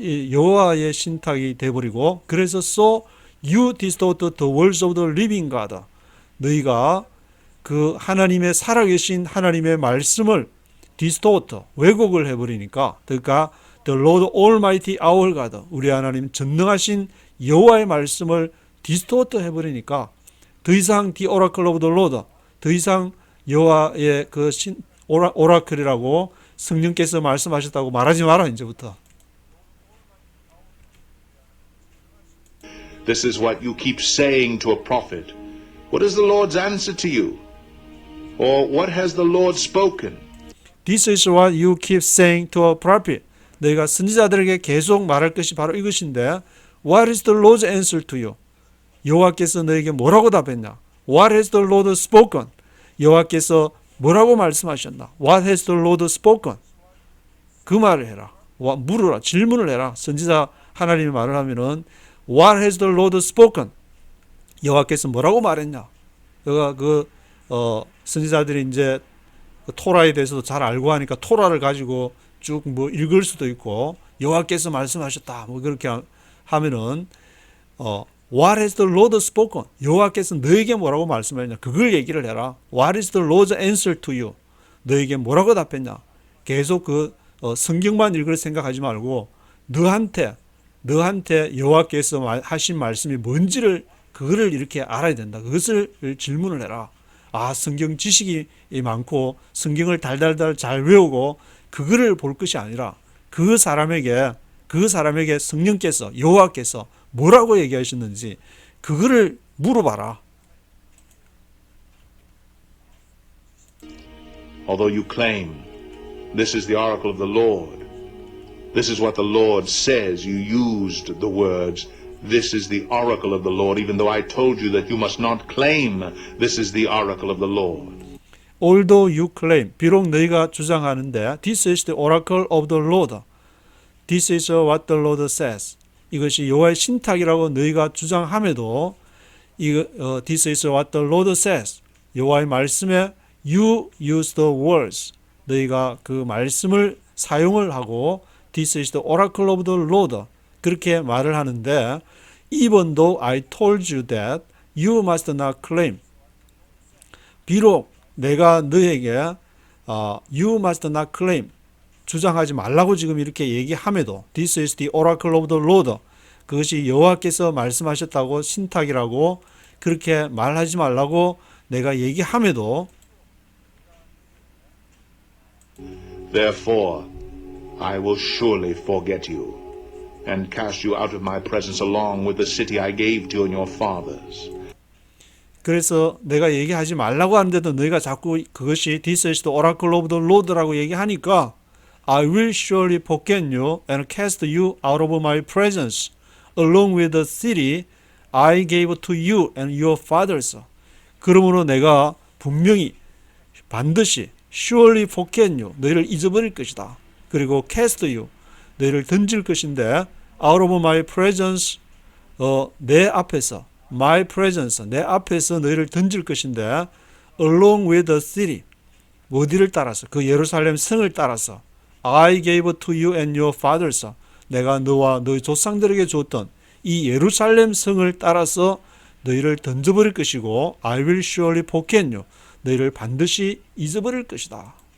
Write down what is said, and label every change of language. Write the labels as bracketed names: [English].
[Korean] 여호와의 신탁이 되어버리고 그래서 [English] so you distort the words of the living God. [Korean] 너희가 그 하나님의 살아계신 하나님의 말씀을 [English] distort, [Korean] 왜곡을 해버리니까 그러니까 [English] the Lord Almighty our God, [Korean] 우리 하나님 전능하신 여호와의 말씀을 distort 해버리니까 더 이상 [English] the oracle of the Lord, [Korean] 더 이상 여호와의 그 오라클이라고 성령께서 말씀하셨다고 말하지 마라 이제부터. [English] This is what you keep saying to a prophet. What is the Lord's answer to you? Or what has the Lord spoken? This is what you keep saying to a prophet. [Korean] 너희가 선지자들에게 계속 말할 것이 바로 이것인데 [English] What is the Lord's answer to you? [Korean] 여호와께서 너에게 뭐라고 답했냐? [English] What has the Lord spoken? [Korean] 여호와께서 뭐라고 말씀하셨나? [English] What has the Lord spoken? [Korean] 그 말을 해라. 물으라. 질문을 해라. 선지자 하나님이 말을 하면은 [English] What has the Lord spoken? [Korean] 여호와께서 뭐라고 말했냐? 여가 선지자들이 이제 토라에 대해서도 잘 알고 하니까 토라를 가지고 쭉 뭐 읽을 수도 있고 여호와께서 말씀하셨다 뭐 그렇게 하면은 [English] What has the Lord spoken? [Korean] 여호와께서 너에게 뭐라고 말씀했냐? 그걸 얘기를 해라. [English] What is the Lord's answer to you? [Korean] 너에게 뭐라고 답했냐? 계속 성경만 읽을 생각하지 말고 너한테 여호와께서 하신 말씀이 뭔지를 그거를 이렇게 알아야 된다. 그것을 질문을 해라. 성경 지식이 많고 성경을 달달달 잘 외우고 그거를 볼 것이 아니라 그 사람에게 성령께서 여호와께서 뭐라고 얘기하셨는지 그거를 물어봐라. [English] Although you claim this is the oracle of the Lord, this is what the Lord says, you used the words this is the oracle of the Lord, even though I told you that you must not claim this is the oracle of the Lord. Although you claim, [Korean] 비록 너희가 주장하는데 [English] This is the oracle of the Lord. This is what the Lord says. [Korean] 이것이 여호와의 신탁이라고 너희가 주장함에도 [English] This is what the Lord says. [Korean] 여호와의 말씀에 [English] You use the words. [Korean] 너희가 그 말씀을 사용을 하고 [English] This is the oracle of the Lord. [Korean] 그렇게 말을 하는데 [English] Even though I told you that you must not claim. [Korean] 비록 내가 너에게 [English] You must not claim. [Korean] 주장하지 말라고 지금 이렇게 얘기함에도 [English] This is the oracle of the Lord. [Korean] 그것이 여호와께서 말씀하셨다고 신탁이라고 그렇게 말하지 말라고 내가 얘기함에도 [English] Therefore, I will surely forget you and cast you out of my presence along with the city I gave to you and your fathers. [Korean] 그래서 내가 얘기하지 말라고 하는데도 너희가 자꾸 그것이 [English] This is the oracle of the Lord라고 [Korean] 얘기하니까 [English] I will surely forget you and cast you out of my presence along with the city I gave to you and your fathers. [Korean] 그러므로 내가 분명히 반드시 [English] surely forget you [Korean] 너희를 잊어버릴 것이다. 그리고 [English] cast you [Korean] 너희를 던질 것인데 [English] out of my presence [Korean] 내 앞에서 [English] my presence [Korean] 내 앞에서 너희를 던질 것인데 [English] along with the city [Korean] 어디를 따라서 그 예루살렘 성을 따라서 [English] I gave to you and your fathers [Korean] 내가 너와 너희 조상들에게 줬던 이 예루살렘 성을 따라서 너희를 던져버릴 것이고 [English] I will surely forget you [Korean] 너희를 반드시 잊어버릴 것이다.